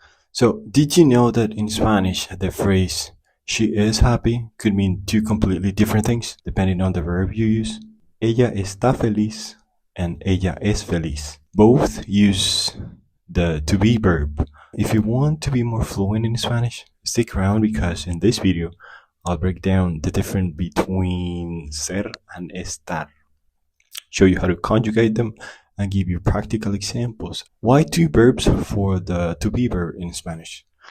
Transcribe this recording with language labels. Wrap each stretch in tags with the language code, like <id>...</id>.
<en>So, did you know that in Spanish the phrase she is happy could mean two completely different things depending on the verb you use?</en> <es>Ella está feliz</es> <en>and</en> <es>ella es feliz.</es> <en>Both use the to be verb. If you want to be more fluent in Spanish, stick around because in this video I'll break down the difference between ser and estar, show you how to conjugate them, and give you practical examples. Why two verbs for the to be verb in Spanish?</en>